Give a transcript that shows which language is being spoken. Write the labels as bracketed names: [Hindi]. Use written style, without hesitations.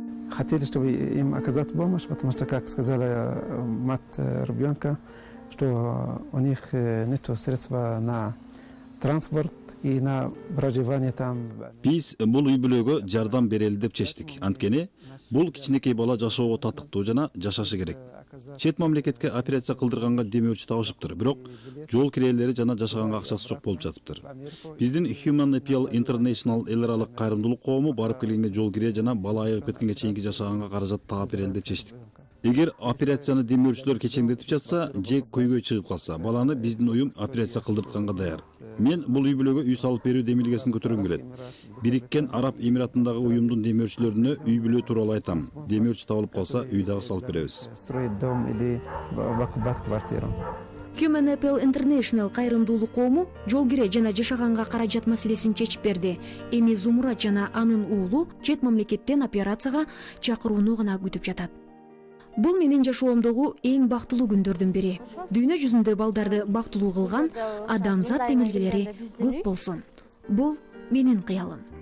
[Russian] Хотели, чтобы им оказать помощь, потому что, как сказала мать ребенка, что у них нет средств на транспорт и на проживание там. [Kyrgyz] Биз бул үй бүлөгө жардам берели деп чечтик. Анткени бул кичинекей бала жашоого татыктуу жана жашашы керек. Чет мамлекетке операция кылдырганга демөөрчү табышыптыр, бирок жол кирелери жана жашаганга акчасы жок болуп жатыптыр. Биздин Human Apple International эл аралык кайрымдуулук коому барып келгенде жол кире жана бала айыгып кеткенге чейинки жашаганга каражат таап берели деп чечтик. Эгер операцияны демөөрчүлөр кечеңдетип жатса, же көйгөй чыгып калса, баланы биздин уюм операция кылдыртканга даяр. Мен бул үй бүлөгө үй салып берүү демилгесин көтөргүм келет. Бириккен Араб Эмиратындагы уюмдун демөөрчүлөрүнө үй бүлө тууралуу айтам. Демөөрчү табылып калса, үй дагы салып беребиз. [Russian] Строить дом или квартиру. [Kyrgyz] Human Apple International кайрымдуулук коому жол кире жана жашаганга каражат маселесин чечип берди. Эми Зумурат жана анын уулу чет мамлекеттен операцияга чакырууну гана күтүп жатат. Бул менин жашоомдогу эң бактылуу күндөрдүн бири. Дүйнө жүзүндө балдарды бактылуу кылган адамзат демилгелери көп болсун. Бул менин кыялым.